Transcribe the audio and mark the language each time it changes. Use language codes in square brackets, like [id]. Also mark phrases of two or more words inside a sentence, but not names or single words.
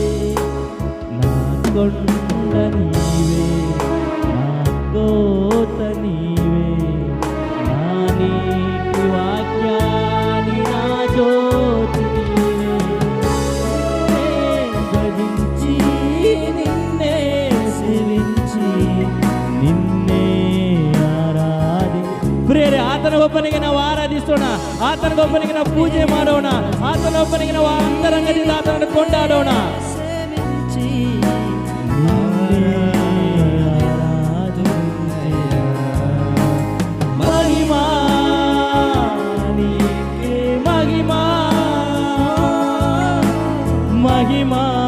[te] నా కొండ నీవే, నా కోత నీవే, నా నీతి వాక్యాన్ని నా జ్యోతి నీవే. భజించి నిన్నే సేవించి నిన్నే ఆరాధి. [kn] ಪ್ರಿಯರೇ, ಆತನೊಬ್ಬನಿಗೆ ನಾವು ಆರಾಧಿಸೋಣ, ಆತನೊಬ್ಬನಿಗೆ ನಾವು ಪೂಜೆ ಮಾಡೋಣ, ಆತನೊಬ್ಬನಿಗೆ ನಾವು ಅಂತರಂಗದಿಂದ ಆತನನ್ನು ಕೊಂಡಾಡೋಣ. [te] మహిమా నీకే మహిమా, మహిమా